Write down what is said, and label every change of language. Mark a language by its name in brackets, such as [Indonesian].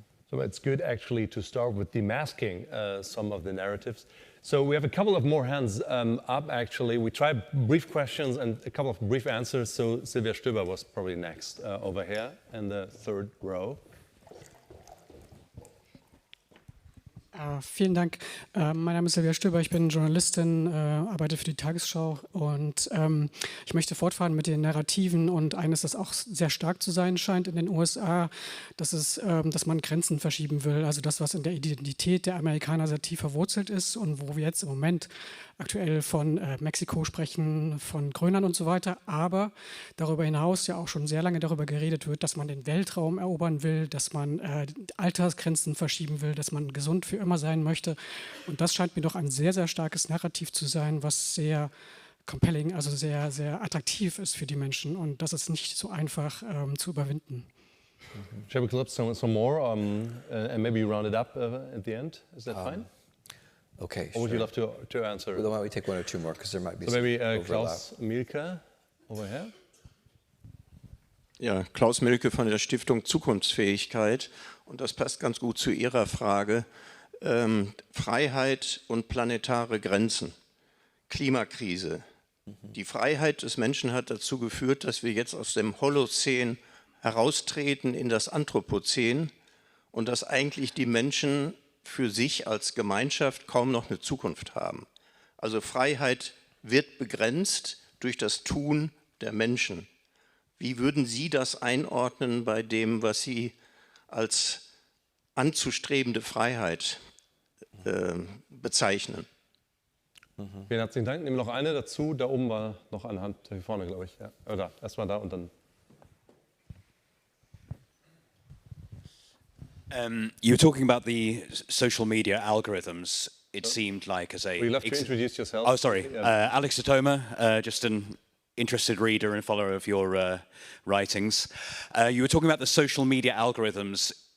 [English] So it's good actually to start with demasking some of the narratives. So we have a couple of more hands up, actually. We tried brief questions and a couple of brief answers. So Silvia Stöber was probably next over here in the third row. [German] Vielen Dank. Mein Name ist Silvia Stöber, ich bin Journalistin, arbeite für die Tagesschau und ich möchte fortfahren mit den Narrativen und eines, das auch sehr stark zu sein scheint in den USA, dass man Grenzen verschieben will, also das, was in der Identität der Amerikaner sehr tief verwurzelt ist und wo wir jetzt im Moment aktuell von Mexiko sprechen, von Grönland und so weiter, aber darüber hinaus ja auch schon sehr lange darüber geredet wird, dass man den Weltraum erobern will, dass man Altersgrenzen verschieben will, dass man gesund für immer sein möchte. Und das scheint mir doch ein sehr, sehr starkes Narrativ zu sein, was sehr compelling, also sehr, sehr attraktiv ist für die Menschen. Und das ist nicht so einfach zu überwinden. [English] Shall we clip some more and maybe round it up at the end? Is that fine? Okay. Or would you love to answer? Well, why don't we take one or two more, because there might be so some maybe overlap. Klaus Mielke over here. [German] Ja, Klaus Mielke von der Stiftung Zukunftsfähigkeit. Und das passt ganz gut zu Ihrer Frage. Freiheit und planetare Grenzen. Klimakrise. Die Freiheit des Menschen hat dazu geführt, dass wir jetzt aus dem Holozän heraustreten in das Anthropozän und dass eigentlich die Menschen für sich als Gemeinschaft kaum noch eine Zukunft haben. Also Freiheit wird begrenzt durch das Tun der Menschen. Wie würden Sie das einordnen bei dem, was Sie als anzustrebende Freiheit bezeichnen? Vielen herzlichen Dank. Nehmen wir noch eine dazu. Da oben war noch eine Hand hier vorne, glaube ich. Ja. Oder erstmal da und dann. [English] You were talking about the social media algorithms. It seemed like as a... Would you love to introduce yourself? Oh, sorry. Alex Atoma, just an interested reader and follower of your writings. You were talking about the social media algorithms